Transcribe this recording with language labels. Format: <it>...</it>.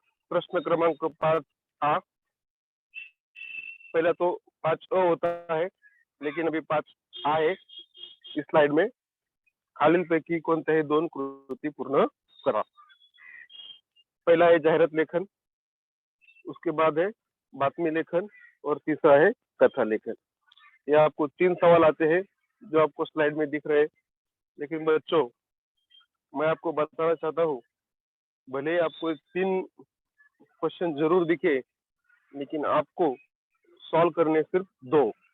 <hi>प्रश्न क्रमांक 5A। पहला तो 5A होता है, लेकिन अभी 5A है इस स्लाइड में।</hi> <mr>खालीलपैकी कोणत्याही 2 कृती पूर्ण करा।</mr> <hi>पहला है जाहिरात लेखन, उसके बाद है बातमी लेखन और तीसरा है कथा लेखन। ये आपको 3 सवाल आते हैं जो आपको स्लाइड में दिख रहे हैं। लेकिन बच्चों, मैं आपको बताना चाहता हूँ, भले ही आपको 3 क्वेश्चन जरूर दिखे, लेकिन आपको सॉल्व करने सिर्फ 2।</hi>